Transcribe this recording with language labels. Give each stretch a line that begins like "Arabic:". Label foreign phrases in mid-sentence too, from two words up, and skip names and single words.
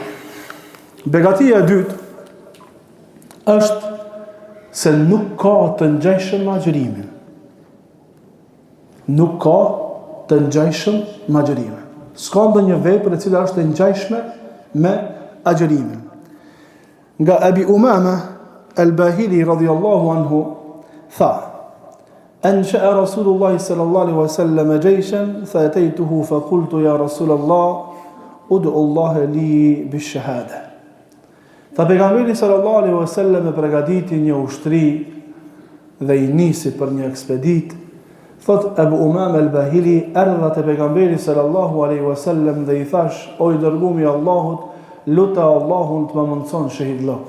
Albanian: Begatia e dytë është se nuk ka të ngjajshëm me agjërimin. Nuk ka të ngjajshëm me agjërimin. S'ka ndonjë vepër e cila është e ngjajshme me agjërimin. Nga Abi Umama al-Bahili
Arabic: رضي الله عنه tha: أنشأ رسول الله صلى الله عليه وسلم جيشا فأتيته فقلت يا رسول الله ادعو الله لي بالشهادة.
Albanian: Pejgamberi
Arabic: صلى الله عليه وسلم
Albanian: e përgatiti një ushtri dhe i nisi për një ekspedit. Thot Abu Umama al-Bahili, erdha te pejgamberi
Arabic: صلى الله عليه وسلم
Albanian: dhe i thash: o i dërguari i Allahut, luta Allahun të më mundson shahidllokun.